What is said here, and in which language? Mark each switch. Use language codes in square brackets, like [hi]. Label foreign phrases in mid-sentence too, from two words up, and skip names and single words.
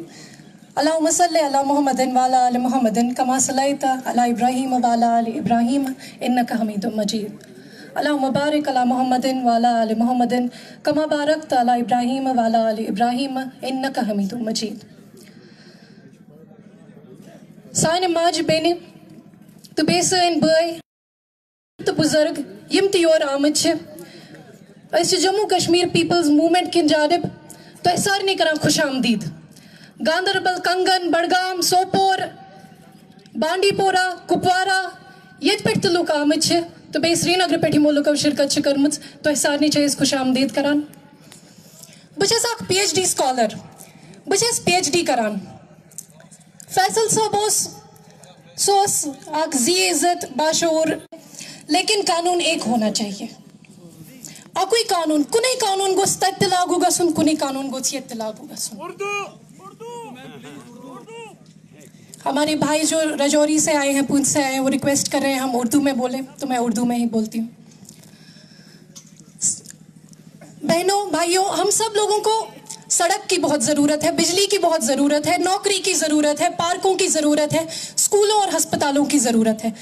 [ar] اللہم صلی علی محمد وعلی آل محمد کما صلیت علی ابراہیم وعلی آل ابراہیم انک حمید مجید. اللہم بارک علی محمد وعلی آل محمد کما بارکت علی ابراہیم وعلی آل ابراہیم انک حمید مجید. [ks] سانہ ماجہ بینہ تو بیٚیہِ سٲنۍ بٲے تہٕ بزرگ یم تہِ یور آمٕتۍ چھِ، أسۍ چھِ جموں کشمیر پیپلز موومنٹ کِنۍ جانب تۄہہِ سارنٕے کران خوش آمدید. گاندربل، کنگن، بڈگام، سوپور، بانڈی پورہ، کپوارہ ییٚتہِ پٮ۪ٹھ تہِ لُکھ آمٕتۍ چھِ تہٕ بیٚیہِ سرینگرٕ پٮ۪ٹھ یِمو لُکو شرکت چھِ کٔرمٕژ، تۄہہِ سارنٕے چھِ أسۍ خوش آمدید کران. بہٕ چھَس اکھ [en] PhD scholar, [ks] بہٕ چھَس پی ایچ ڈی کران. فیصل صٲب سُہ اوس اکھ ذی عزت باشعوٗر، [ur] لیکن قانون ایک ہونا چاہیے. [ks] اکوے قانون، کُنے قانون گوٚژھ تتہِ تہِ لاگوٗ گژھُن، کُنے قانون گوٚژھ ییٚتہِ تہِ لاگوٗ گژھُن. [ur] ہمارے بھائی جو رجوری سے آئے ہیں، پونچھ سے آئے ہیں، وہ ریکویسٹ کر رہے ہیں ہم اردو میں بولیں، تو میں اردو میں ہی بولتی ہوں. بہنوں، بھائیوں، ہم سب لوگوں کو سڑک کی بہت ضرورت ہے، بجلی کی بہت ضرورت ہے، نوکری کی ضرورت ہے، پارکوں کی ضرورت ہے، اسکولوں اور ہسپتالوں کی ضرورت ہے.